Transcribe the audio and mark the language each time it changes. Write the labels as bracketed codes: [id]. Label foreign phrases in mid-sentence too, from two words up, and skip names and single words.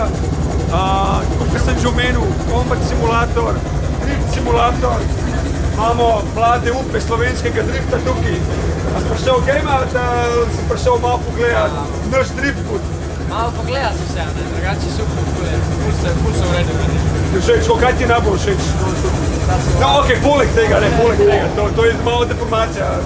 [sl] Kot sem že omenil, [en] combat simulator, drift simulator, [sl] imamo mlade upe slovenskega drifta tukaj. A si prišel gameat, ali si prišel malo pogledat naš drift put? Malo pogledati vse, drugače super, ful se uredi. Všeč, kaj ti najbolj všeč? No, ok, poleg tega, to je malo deformacija.